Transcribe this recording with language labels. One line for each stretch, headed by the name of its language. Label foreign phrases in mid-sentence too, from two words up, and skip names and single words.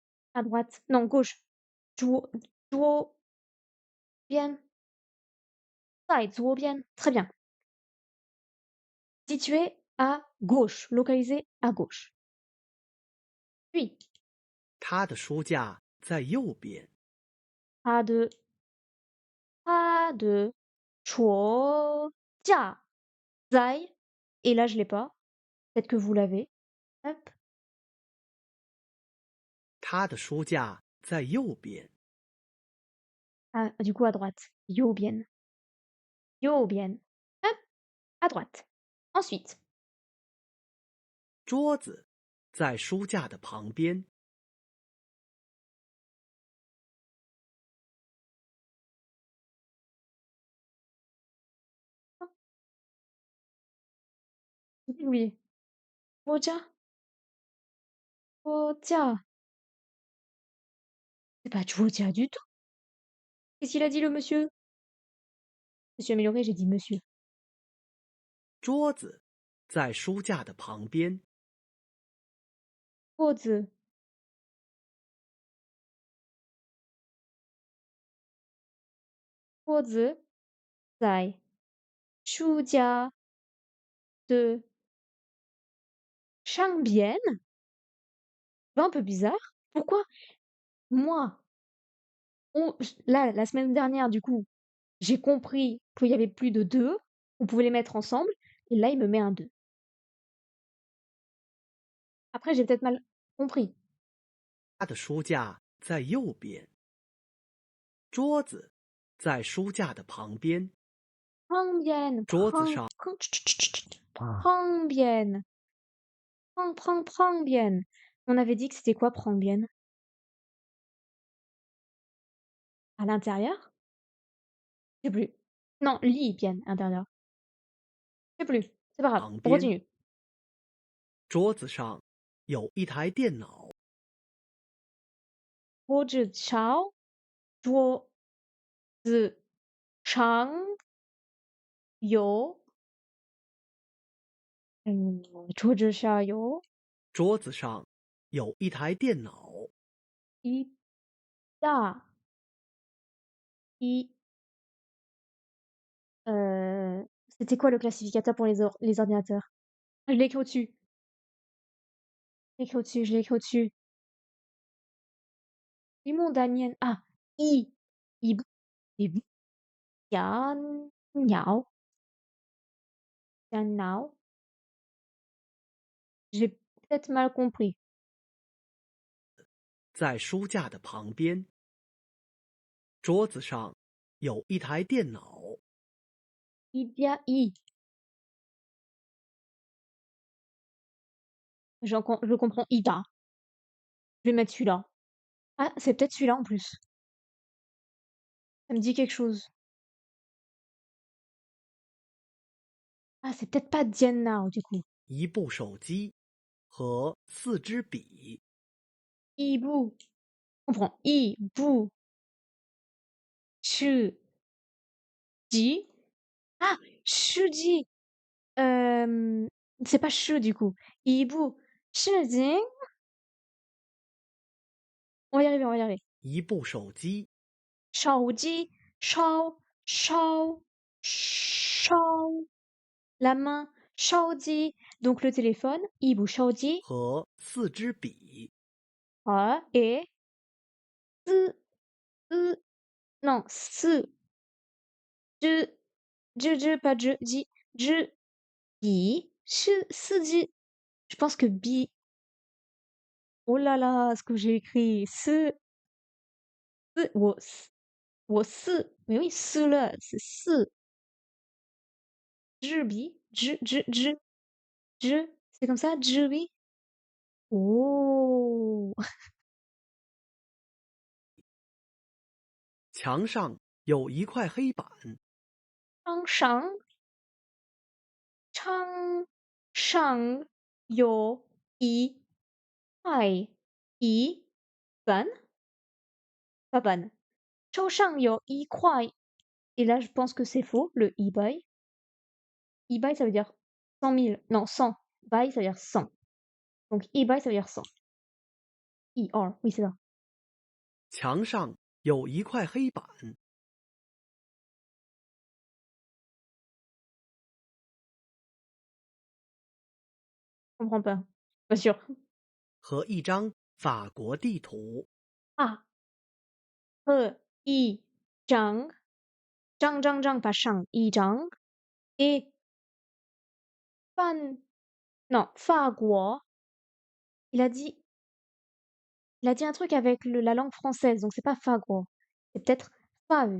French: À droite. Non, gauche.
Chinese: 左边. 在左边.
French: Très bien. Situé à gauche. Localisé à gauche. Puis,
Chinese: 他的书架在右边。他的书架在.
French: Et là, je l'ai pas. Peut-être que vous l'avez. Hop.
Chinese: 他的书架在右边。
French: Ah, du coup, à droite.
Chinese: 右边. 右边.
French: Hop. À droite. Ensuite,
Chinese: 桌子在书架的旁边。
French: j'ai oublié.
Chinese: 桌架.
French: C'est pas 桌架 du tout. Qu'est-ce qu'il a dit, le monsieur? Monsieur amélioré, j'ai dit monsieur. 桌子在书架的旁边。桌子. 桌子在书架的上边. C'est pas un peu bizarre? Pourquoi moi, là, la semaine dernière, du coup, j'ai compris qu'il y avait plus de deux, on pouvait les mettre ensemble, et là, il me met un 2. Après, j'ai peut-être mal compris.
Chinese: 他的书架在右边。桌子在书架的旁边。
French: Prends-bien.
Chinese: 桌子上
French: Prends-bien. Prends-bien. On avait dit que c'était quoi, prends-bien? À l'intérieur? Je sais plus. Non, lis bien, intérieur. Je sais plus. C'est pas grave.
Chinese: 旁
French: On
Chinese: 边。
French: continue.
Chinese: 桌子上有一台电脑。桌子上有桌子上有桌子上有一台电脑。一大一
French: c'était quoi le classificateur pour les ordinateurs? Je l'ai écrit au-dessus. Je l'ai écrit au-dessus, je l'ai écrit au-dessus. Immondanien. Ah, i. Ibu. Ibu. Yan. Niao. Yan nao. J'ai peut-être mal compris.
Chinese: 在书架的旁边。桌子上有一台电脑。 Ibia i.
French: Je comprends Ida. Je vais mettre celui-là. Ah, c'est peut-être celui-là en plus. Ça me dit quelque chose. Ah, c'est peut-être pas Diana du coup.
Chinese: 一部手机和4支笔。一部.
French: On prend Ibu.
Chinese: 手机. Ah, 手机.
French: C'est pas Shu du coup. Ibu.
Chinese: 手机.
French: On va y arriver, on va y arriver.
Chinese: 一部手机。手机. 手.
French: La main. Shaoji. Donc le téléphone.
Chinese: 一部手机. 和4支笔。
French: Ah, et. Non, pas je pense que bi. Oh là là, ce que j'ai écrit. Mais oui, là, c'est c'est comme ça,
Chinese: bi. Oh. 墙上有一块黑板。窗上有一块板.
French: Pas ban.
Chinese: 桌上有一块.
French: Et là, je pense que c'est faux, le e-buy. E-buy, ça veut dire 100 000. Non, 100. Buy, ça veut dire 100. Donc, e-buy, ça veut dire 100. E-R, oui, c'est ça.
Chinese: 墙上有一块黑板，
French: Je comprends pas. Pas sûr.
Chinese: 和一张法国地图。 Ah. 一张张pas 上一张 et 法国.
French: Il a dit un truc avec la langue française, donc c'est pas faguo, c'est peut-être fahu.